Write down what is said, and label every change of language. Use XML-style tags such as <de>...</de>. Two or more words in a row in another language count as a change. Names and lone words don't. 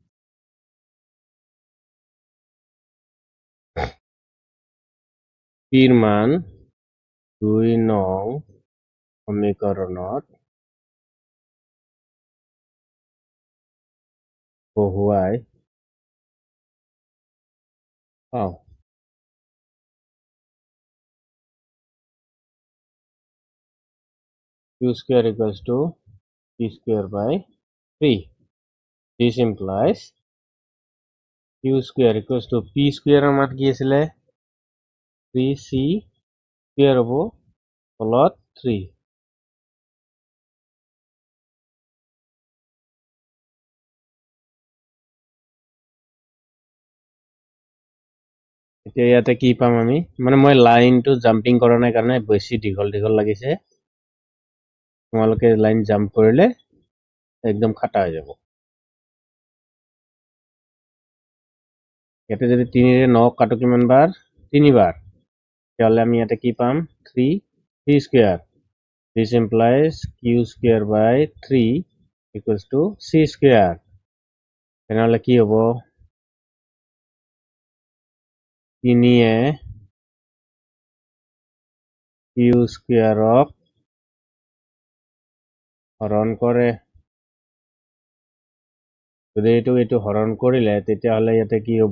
<as>p ৰ মান 2 নং সমীকৰণত বহুৱাই</as> <en>পাওঁ q square = p square/3 this implies q square = p square</en> <as>ৰ মান কি আছিল</as> <en>3c square</en> <as>হ'ব তলত</as> <en>3</en> <as>এতিয়া ইয়াতে কি পাম আমি মানে মই লাইনটো জাম্পিং কৰা নাই কাৰণে বেছি দীঘল লাগিছে তোমালোকে</as> <en>line jump</en> <as>কৰিলে একদম খাটা হৈ যাব ইয়াতে যদি 3 ৰে 9 কাটো কিমান বাৰ 3 বাৰ তাহলে আমি ইয়াতে কি পাম</as> <en>3 square this implies q square/3 = c square</en> <as>তেনেহলে কি হ'ব তিনিয়ে</as> <en>q square</en> <as>হৰণ কৰে। যদি এইটো হৰণ কৰিলে তেতিয়াহ'লে ইয়াতে কি হ'ব?</as>